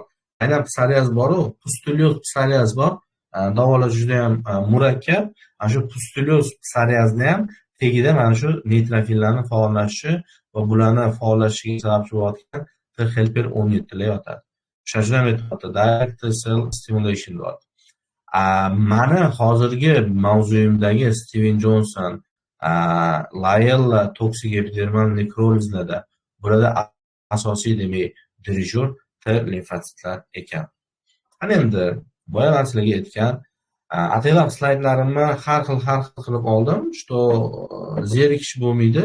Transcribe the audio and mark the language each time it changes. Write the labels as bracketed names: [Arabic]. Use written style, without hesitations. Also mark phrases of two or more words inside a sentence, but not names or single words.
[Uzbek] Aynan psoriaz bor-ku, pustulyoz psoriaz bor. Davolash juda ham murakkab. Ana shu pustulyoz psoriazni ham tegida mana shu neytrofillarning faollashishi va bularning faollashishiga sababchi bo'lgan [English] T helper [Uzbek] 17 lar yotadi. O'shaning metodi [English] direct cell stimulation [Uzbek] deyiladi. Mana hozirgi mavzuyimdagi Steven Johnson, Lyell toksik epidermal nekrolizlarda burada asosiy demak dirijor T limfositlar ekan. Ana endi boya men sizlarga aytgan ataylar slaydlarimni har xil qilib oldim, что zerikish bo'lmaydi.